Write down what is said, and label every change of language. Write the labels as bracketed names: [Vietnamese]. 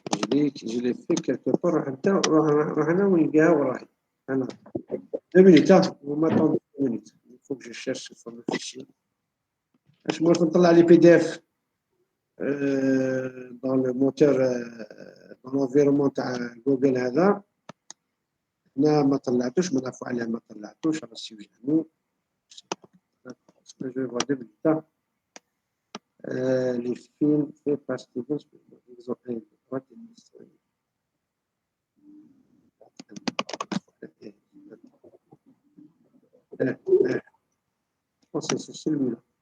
[French] Je l'ai fait quelque part. Rahana ou Inga ou Rahi. 2 minutes, vous m'attendez 2 minutes. Il faut que je cherche ce fameux fichier. Je me retrouve les PDF dans le moteur, dans l'environnement de Google. [Arabic] هذا. هنا ما طلعتوش ما نعرفوا عليه ما طلعتوش على السي في [French] je vais voir 2 minutes. Les films faits par Steven Spielberg. Je pense que c'est celui-là.